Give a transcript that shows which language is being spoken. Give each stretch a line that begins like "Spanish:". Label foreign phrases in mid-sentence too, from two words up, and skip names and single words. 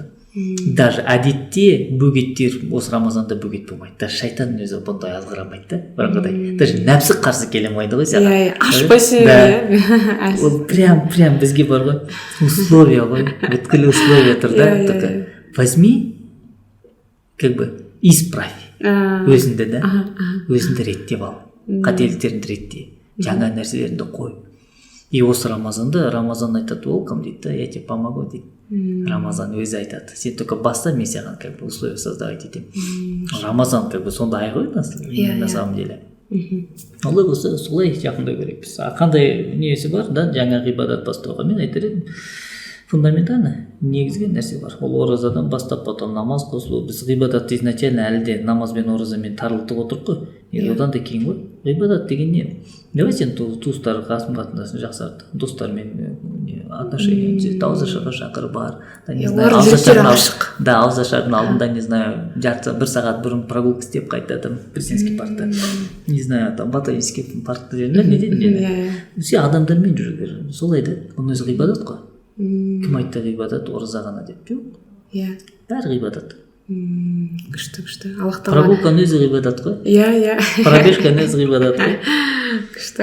Kazakh: Даже әдетте бөгеттер осы Рамазанда бөгет болмайды. Даже шайтанның өзі бұндай азғырамайды да, бірыңғыдай. Даже нәпсі қарсы келемайды ғой саған. Иә, ашпайсың. Ол прям бізге бар ғой. Условия ғой, бүткіл условия тұр да.
Russian: Возьми, как бы исправь
Kazakh: өзіңді да, өзіңді реттеп ал, қателіктеріңді ретте, жаңа нәрселеріңді қой. И осы Рамазан айтады, ол кім дейді,
Russian: я тебе помогу дейді.
Kazakh: Рамазан өзі айтады, сен только баста, мен саған
Russian: как бы условия создавать
Kazakh: етемін. Рамазан
Russian: как бы
Kazakh: сондай ғой
Russian: на самом деле.
Kazakh: Олай болса солай жақындай керекпіз. Қандай несі бар да, жаңа ғибадат бастауға мен айтар едім. Фундаментально негізгі нәрсе бар. Ол оразадан бастап, потом намаз қосылу. Біз ғибадатты изначально әлі де намаз бен оразамен тарылтып отырық қой. Одан да кейін ғой. Ғибадат деген не? Давай сен туыстар қасым қатынасын жақсарт. Достармен отношения түзет. Ауызашарға шақыр бар. Да, ауызашардың алдында,
Russian: не знаю,
Kazakh: бір сағат бұрын прогулка істеп қайтады. Президентский паркта.
Russian: Не знаю, там ботанический
Kazakh: паркта жерінде не дейді? Все адамдармен жүру керек. Солай да. Оның өзі ғибадат қой. Кім айтты ғибадат ораза ғана деп? Жоқ. Бәрі ғибадат. Күшті. Аллах-тағала. Прогулканың өзі ғибадат қой. Иә. Пробежканың өзі ғибадат қой. Күшті.